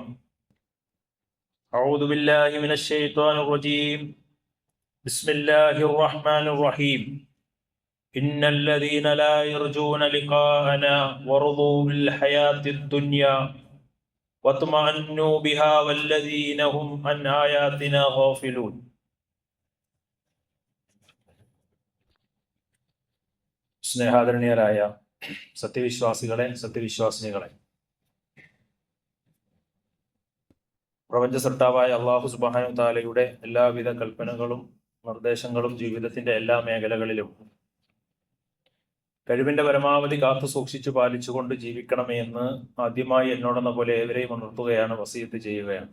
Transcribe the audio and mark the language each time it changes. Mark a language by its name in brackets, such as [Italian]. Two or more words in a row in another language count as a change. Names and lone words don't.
[Arabic] أعوذ بالله من الشيطان الرجيم. بسم الله الرحمن الرحيم. إن الذين لا يرجون لقاءنا ورضوا بالحياة الدنيا واطمأنوا بها والذين هم عن آياتنا غافلون. [Malayalam] സ്നേഹാദരണീയരായ സത്യവിശ്വാസികളെ, സത്യവിശ്വാസിനികളെ, പ്രപഞ്ച സൃഷ്ടാവായ [Arabic] الله سبحانه [Malayalam] തആലയുടെ എല്ലാവിധ കൽപ്പനകളും നിർദ്ദേശങ്ങളും ജീവിതത്തിന്റെ എല്ലാ മേഖലകളിലും കഴിവിന്റെ പരമാവധി കാത്തു സൂക്ഷിച്ചു പാലിച്ചുകൊണ്ട് ജീവിക്കണമേ എന്ന് ആദ്യമായി എന്നോടെന്ന പോലെ ഏവരെയും ഉണർത്തുകയാണ്, വസിയത്ത് ചെയ്യുകയാണ്.